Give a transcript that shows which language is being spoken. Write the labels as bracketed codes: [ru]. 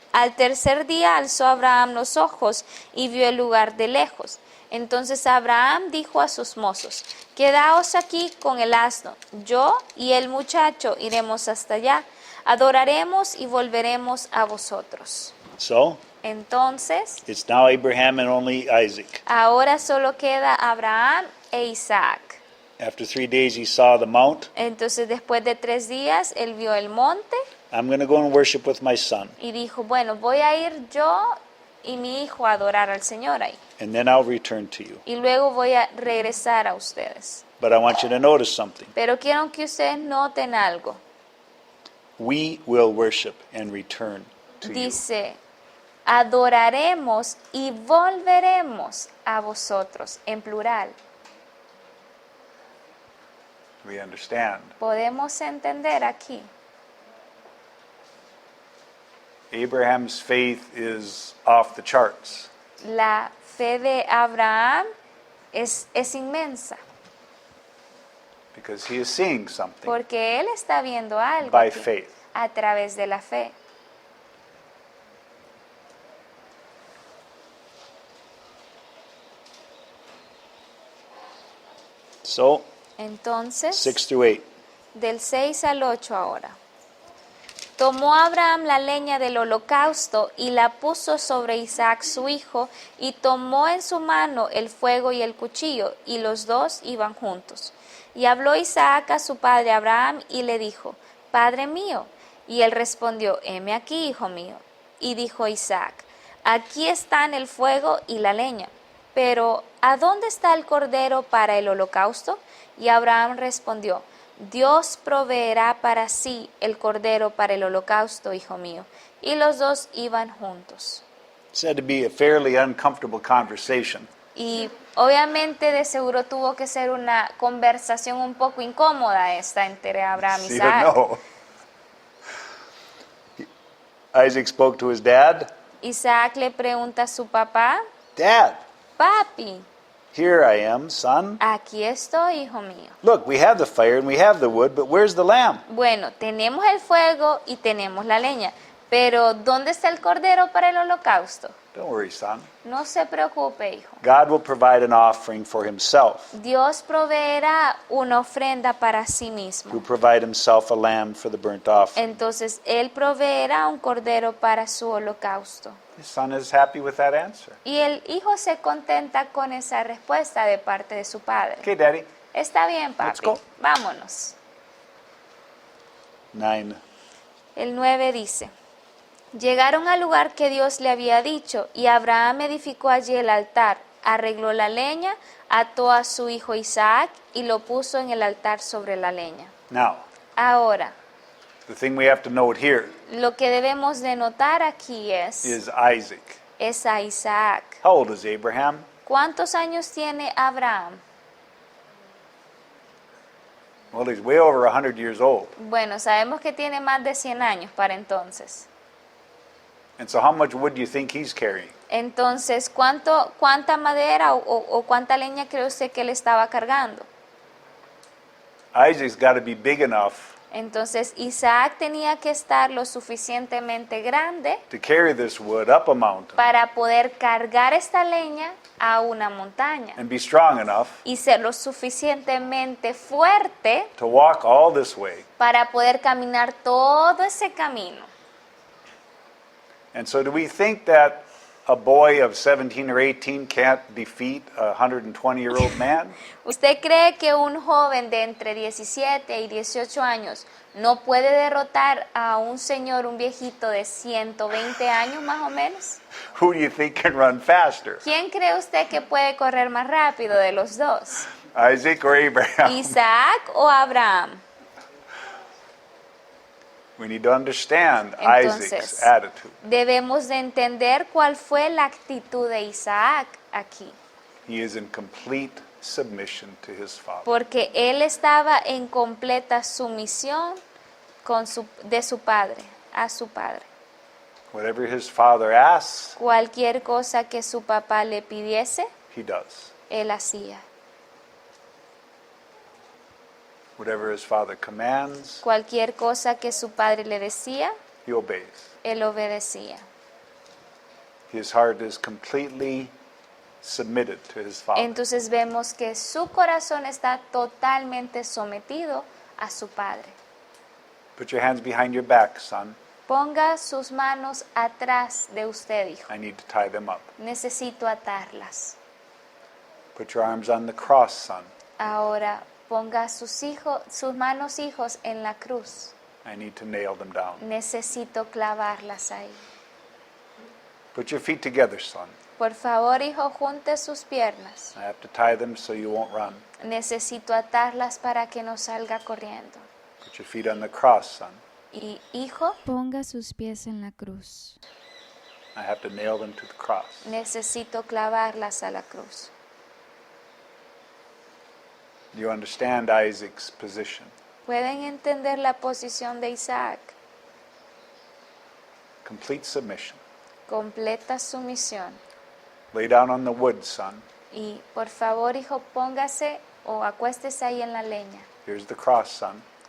[es] Al tercer día alzó Abraham los ojos y vio el lugar de lejos. Entonces Abraham dijo a sus mozos, quedaos aquí con el asno, yo y el muchacho iremos hasta allá, adoraremos y volveremos a vosotros. [en] So, [es] Entonces, [en] it's now Abraham and only Isaac. [es] ahora solo queda Abraham e Isaac. [en] After 3 days, he saw the mount. [es] Entonces después de 3 días, él vio el monte [en] I'm going to go and worship with my son, [es] y dijo, bueno, voy a ir yo y mi hijo a adorar al Señor ahí. [en] and then I'll return to you. [es] Y luego voy a regresar a ustedes. [en] But I want you to notice something. [es] Pero quiero que ustedes noten algo. [en] We will worship and return to you. [es] Dice, adoraremos y volveremos a vosotros, en plural. [en] We understand. [es] Podemos entender aquí. [en] Abraham's faith is off the charts. [es] La fe de Abraham es inmensa, [en] Because he is seeing something [es] porque él está viendo algo [en] by [es] aquí, [en] faith. [es] a través de la fe. [en] So, [es] Entonces, [en] 6 through 8. [es] del 6 al 8 ahora. Tomó Abraham la leña del holocausto y la puso sobre Isaac su hijo, y tomó en su mano el fuego y el cuchillo, y los dos iban juntos. Y habló Isaac a su padre Abraham y le dijo, Padre mío. Y él respondió, heme aquí, hijo mío. Y dijo Isaac, aquí están el fuego y la leña, pero ¿a dónde está el cordero para el holocausto? Y Abraham respondió, Dios proveerá para sí el cordero para el holocausto, hijo mío. Y los dos iban juntos. [en] It's said to be a fairly uncomfortable conversation. [es] Y obviamente de seguro tuvo que ser una conversación un poco incómoda esta entre Abraham y [en] You [es] Isaac. [en] don't know. Isaac spoke to his dad. [es] Isaac le pregunta a su papá, [en] Dad, [es] Papi, [en] here I am, son. [es] aquí estoy, hijo mío. [en] Look, we have the fire and we have the wood, but where's the lamb? [es] Bueno, tenemos el fuego y tenemos la leña, pero ¿dónde está el cordero para el holocausto? [en] Don't worry, son. [es] No se preocupe, hijo. [en] God will provide an offering for himself. [es] Dios proveerá una ofrenda para sí [en] He'll [es] mismo. [en] provide himself a lamb for the burnt offering. [es] Entonces, Él proveerá un cordero para su holocausto. [en] His son is happy with that answer. [es] Y el hijo se contenta con esa respuesta de parte de su padre. [en] Okay, Daddy. [es] Está bien, [en] Let's [es] papi. [en] go. [es] Vámonos. [en] 9. [es] El 9 dice, llegaron al lugar que Dios le había dicho, y Abraham edificó allí el altar, arregló la leña, ató a su hijo Isaac y lo puso en el altar sobre la leña. [en] Now, [es] Ahora, [en] the thing we have to note here [es] lo que debemos de notar aquí es [en] is Isaac. [es] a Isaac. [en] How old is Abraham? [es] ¿Cuántos años tiene Abraham? [en] Well, he's way over 100 years old. [es] Bueno, sabemos que tiene más de 100 años para entonces. [en] And so how much wood do you think he's carrying? [es] Entonces, ¿cuánta madera o cuánta leña cree usted que le estaba cargando? [en] Isaac's got to be big enough [es] Entonces, Isaac tenía que estar lo suficientemente grande [en] to carry this wood up a mountain [es] para poder cargar esta leña a una montaña [en] and be strong enough [es] y ser lo suficientemente fuerte [en] to walk all this way. [es] para poder caminar todo ese camino. [en] And so do we think that a boy of 17 or 18 can't defeat a 120-year-old man? [es] ¿Usted cree que un joven de entre 17 y 18 años no puede derrotar a un señor, un viejito de 120 años más o menos? [en] Who do you think can run faster, [es] ¿Quién cree usted que puede correr más rápido de los dos? [en] Isaac or Abraham? [es] ¿Isaac o Abraham? [en] We need to understand [es] Entonces, [en] Isaac's attitude. [es] debemos de entender cuál fue la actitud de Isaac aquí. [en] He is in complete submission to his father. [es] porque él estaba en completa sumisión de su padre, a su padre. [en] Whatever his father asks, [es] Cualquier cosa que su papá le pidiese, [en] he does. [es] él hacía. [en] Whatever his father commands, [es] Cualquier cosa que su padre le decía, [en] he obeys. [es] él obedecía. [en] His heart is completely submitted to his father. [es] Entonces vemos que su corazón está totalmente sometido a su padre. [en] Put your hands behind your back, son. [es] Ponga sus manos atrás de usted, hijo. [en] I need to tie them up. [es] Necesito atarlas. [en] Put your arms on the cross, son. [es] Ahora ponga sus manos, hijos, en la cruz. [en] I need to nail them down. [es] Necesito clavarlas ahí. [en] Put your feet together, son. [es] Por favor, hijo, junte sus piernas. [en] I have to tie them so you won't run. [es] Necesito atarlas para que no salga corriendo. [en] Put your feet on the cross, son. [es] Y hijo, Ponga sus pies en la cruz. [en] I have to nail them to the cross. [es] necesito clavarlas a la cruz. [en] Do you understand Isaac's position? [es] ¿Pueden entender la posición de Isaac? [en] Complete submission. [es] Completa sumisión. [en] Lay down on the wood, son. [es] Y por favor, hijo, póngase o acuéstese ahí en la leña. [en] Here's the cross, son.